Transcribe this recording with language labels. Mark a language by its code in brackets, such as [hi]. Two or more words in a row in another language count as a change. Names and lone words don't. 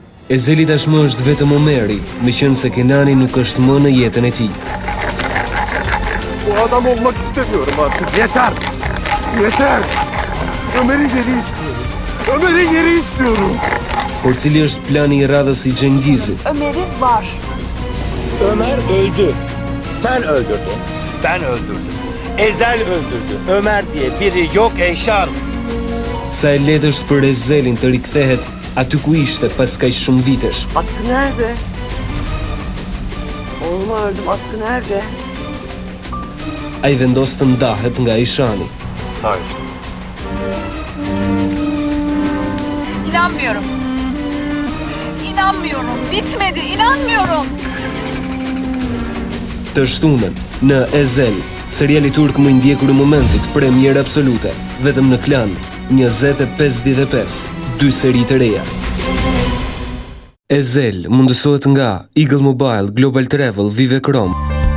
[sq] Ezeli tashmë është vetëm Omeri, meqense Kenani nuk është më në jetën e tij. [tr] Bu adam olmak istemiyorum artık. Yeter! Yeter! Ömer'i geri istiyorum. Ömer'i geri istiyorum. [sq] Por cili është plani i radhës i Cengizit? [tr] Ömer'i var. Ömer öldü. Sen öldürdün. Ben öldürdüm. Ezel öldürdü. Ömer diye biri yok Eyşan. [sq] Sa e lehtë është për Ezelin të rikthehet aty ku ishte pas kaq shumë vitesh. [tr] Atkı nerede? Oğlumu öldüm. Atkı nerede? [sq] Ai vendos të ndahet nga Eyşani. [tr] Hayır. İnanmıyorum. İnanmıyorum. Bitmedi. İnanmıyorum. [sq] Të shtunën në Ezel, seriali turk më i ndjekur i momentit, premier absolute, vetëm në Klan 20:55, 2 seri të reja. Ezel mundësohet nga Eagle Mobile, Global Travel, Vive Chrome.